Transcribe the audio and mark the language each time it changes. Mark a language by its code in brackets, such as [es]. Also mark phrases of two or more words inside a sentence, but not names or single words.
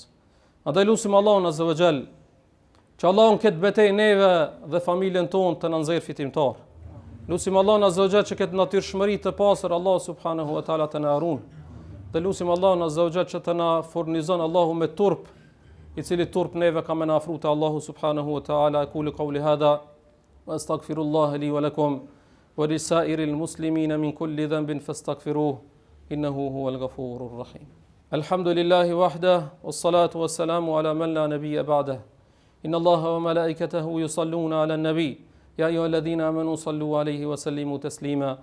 [sq] Andaj lutim Allahun [ar] عز وجل [sq] që Allahun këtë betejë neve dhe familjen tonë të na nxjerrë fitimtar. Lutim Allahun [ar] عز وجل [sq] që këtë natyrshmëri të pastër Allah [ar] سبحانه وتعالى [sq] të na harun. Dhe lutim Allahun [ar] عز وجل [sq] që të na furnizon Allahu me turp, i cili turp neve ka më na afru te Allahu [ar] سبحانه وتعالى. أقول قولي هذا وأستغفر الله لي ولكم ولسائر المسلمين من كل ذنب فاستغفروه إنه هو الغفور الرحيم. الحمد لله وحده والصلاة والسلام على من لا نبي بعده. إن الله وملائكته يصلون على النبي يا أيها الذين آمنوا صلوا عليه وسلموا تسليما.